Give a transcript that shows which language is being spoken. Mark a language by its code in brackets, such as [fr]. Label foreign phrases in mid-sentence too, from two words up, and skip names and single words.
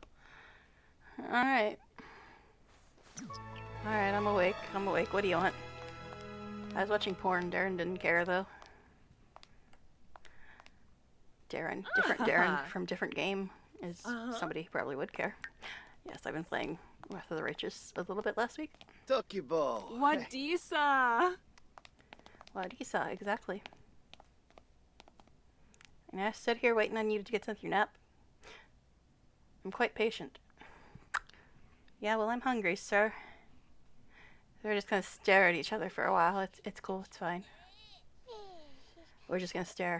[en] Alright. Alright, I'm awake. I'm awake. What do you want? I was watching porn. Darren didn't care, though. Darren. Different Darren from different game is somebody who probably would care. Yes, I've been playing Wrath of the Righteous a little bit last week. Tucky-bo. Wadisa. Wadisa, exactly. And I sit here waiting on you to get to your nap. I'm quite patient. Yeah, well, I'm hungry, sir. We're just gonna stare at each other for a while. It's cool. It's fine. We're just gonna stare.